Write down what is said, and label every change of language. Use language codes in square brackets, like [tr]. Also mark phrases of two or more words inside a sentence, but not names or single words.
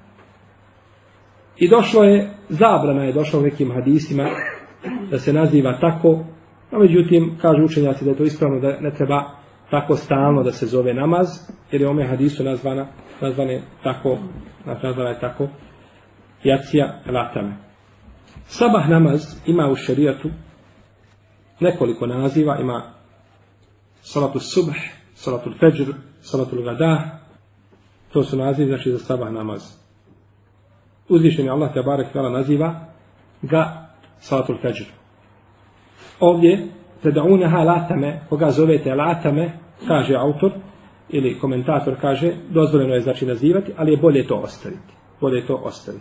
[bs] I došlo je, zabrana je došla u nekim hadisima da se naziva tako, no međutim, kažu učenjaci da je to ispravno, da ne treba tako stalno da se zove namaz, jer je ome hadisu nazvana je tako jacija Latame. Sabah namaz ima u šerijatu nekoliko naziva, ima [ar] صلاة الصبح, صلاة الفجر, صلاة الغداة, [bs] to su nazivi znači za sabah namaz. Uzvišeni Allah [ar] تبارك وتعالى [bs] naziva ga [ar] صلاة الفجر. [bs] Ovdje [ar] تدعونها العتمة, [bs] koga zovete latame, kaže autor ili komentator kaže, dozvoljeno je znači nazivati, ali je bolje to ostaviti.